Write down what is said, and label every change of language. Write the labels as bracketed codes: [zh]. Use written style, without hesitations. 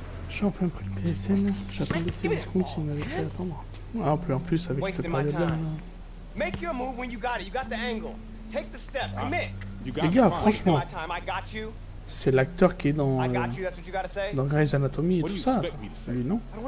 [fr] J'ai enfin pris le PSN, j'attendais ces discounts s'il m'avait fait attendre. Ah, en plus avec cette période-là. [en] Make your move when you got it. You got the angle. Take the step. Commit. [fr] Les gars, franchement, c'est l'acteur qui est dans Grey's Anatomy et tout ça. Lui, non?